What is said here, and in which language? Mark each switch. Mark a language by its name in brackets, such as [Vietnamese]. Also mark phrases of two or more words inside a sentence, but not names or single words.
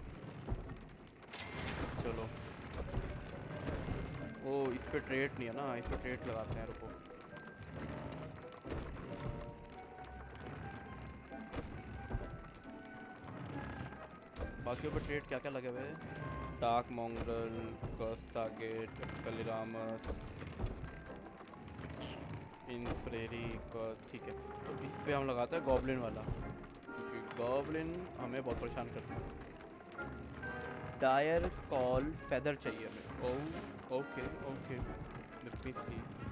[Hindi] चलो, ओ इस पे ट्रेड नहीं है ना, इस पे ट्रेड लगाते हैं, रुको। बाकियों पे ट्रेड क्या क्या लगे हुए हैं? डार्क मोंगल, कस्टागेट, कलिरामस, इनफ्रेरी का, ठीक है। तो इस पे हम लगाते हैं गॉब्लिन वाला, क्योंकि गॉब्लिन हमें बहुत परेशान करता है। डायर कॉल फेदर चाहिए हमें। [English] Oh okay okay, let me see.